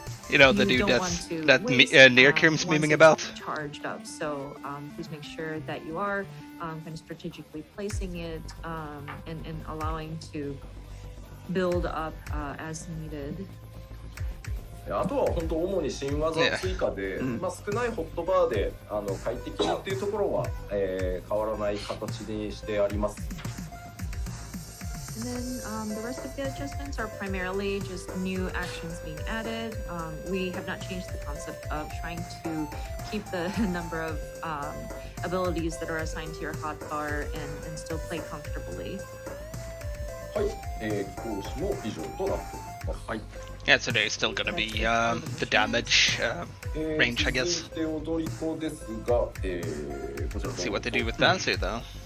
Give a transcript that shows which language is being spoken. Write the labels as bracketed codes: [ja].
[en] you know, the dude that Nearkirm's memeing about. Charged up, so please make sure that you are kind of strategically placing it and allowing to build up as needed. [ja] あとは本当主に新技追加で、少ないホットバーで快適にっていうところは、変わらない形にしてあります。 [en] And then the rest of the adjustments are primarily just new actions being added. We have not changed the concept of trying to keep the number of abilities that are assigned to your hotbar and still play comfortably. [ja] はい、貴公子も以上となっております。はい。 [en] Yeah, so there's still gonna be the damage range, I guess. See what they do with Dancer, though.